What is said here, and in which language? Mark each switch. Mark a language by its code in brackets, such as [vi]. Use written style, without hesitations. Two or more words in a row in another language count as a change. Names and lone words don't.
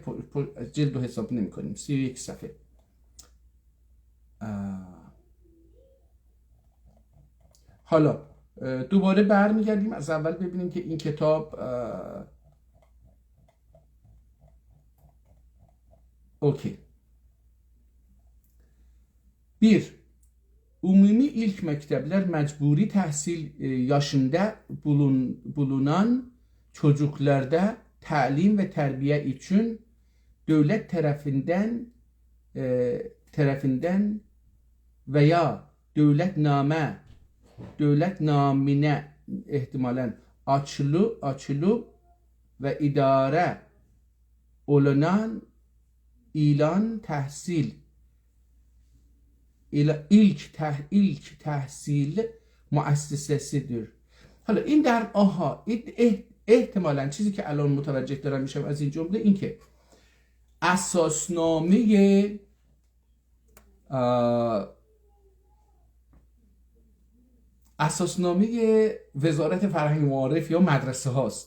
[fa] جلد رو حساب نمی کنیم، 31 صفحه. حالا دوباره برمیگردیم از اول ببینیم که این کتاب اوکی. [tr] Umumi ilk mektepler mecburi tahsil yaşında bulunan çocuklarda talim ve terbiye için devlet tarafından veya devlet namine ihtimalen açılıp ve idare olunan ilan tahsil ilk tahsil مؤسسه‌sidir. [fa] حالا این در احتمالاً چیزی که الان متوجه دارم میشم از این جمله این که اساسنامه وزارت فرهنگ و معارف یا مدرسه هاست.